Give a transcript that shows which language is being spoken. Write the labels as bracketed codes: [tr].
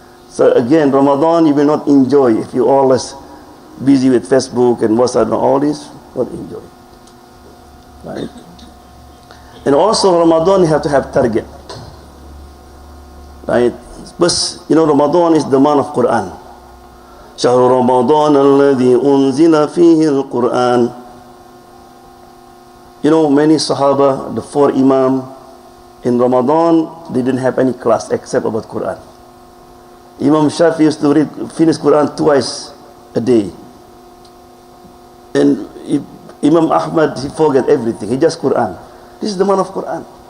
[en] So again, Ramadan you will not enjoy if you always busy with Facebook and WhatsApp and all this. Not enjoy, right? And also Ramadan you have to have target, right? But you know Ramadan is the month of Quran. [ar] شهر رمضان الذي أنزل فيه القرآن. [en] You know, many Sahaba, the 4 Imam, in Ramadan, they didn't have any class except about Quran. Imam Shafi used to finish Quran twice a day. And Imam Ahmad, he forget everything. He just Quran. This is the man of Quran.